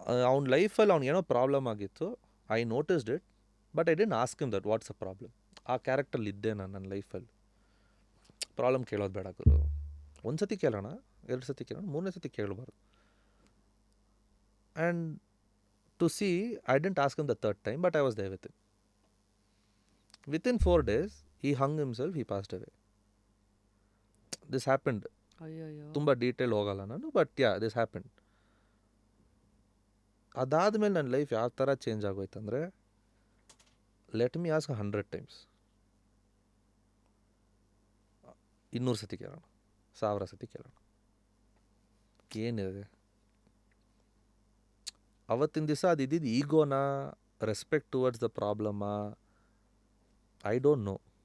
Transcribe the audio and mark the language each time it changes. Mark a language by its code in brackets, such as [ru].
[kn] ಅವ್ನ ಲೈಫಲ್ಲಿ ಅವ್ನಿಗೇನೋ ಪ್ರಾಬ್ಲಮ್ ಆಗಿತ್ತು. [en] I noticed it, but I didn't ask him that what's a problem. [kn] ಆ ಕ್ಯಾರೆಕ್ಟರ್ಲಿ ಇದ್ದೆ ನಾನು ನನ್ನ ಲೈಫಲ್ಲಿ. ಪ್ರಾಬ್ಲಮ್ ಕೇಳೋದು ಬೇಡ ಗುರು. ಒಂದು ಸತಿ ಕೇಳೋಣ, 2 ಸತಿ ಕೇಳೋಣ, 3ನೇ ಸತಿ ಕೇಳಬಾರ್ದು. [en] And to see, I didn't ask him the 3rd time, but I was there with him. Within 4 days, he hung himself, he passed away. This happened. [kn] ಅಯ್ಯೋ. ತುಂಬ ಡೀಟೇಲ್ ಹೋಗಲ್ಲ ನಾನು, [en] But yeah, this happened. [kn] ಅದಾದಮೇಲೆ ನನ್ನ life ಯಾವ ಥರ change ಆಗೋಯ್ತಂದರೆ, [en] Let me ask 100 times. [kn] 200 ಸತಿ ಕೇಳೋಣ, 1000 ಸತಿ ಕೇಳೋಣ, ಏನಿದೆ ಅವತ್ತಿನ ದಿವಸ ಅದು ಇದ್ದಿದ್ದು ಈಗೋನಾ, [en] Respect towards the ಪ್ರಾಬ್ಲಮಾ, I don't know.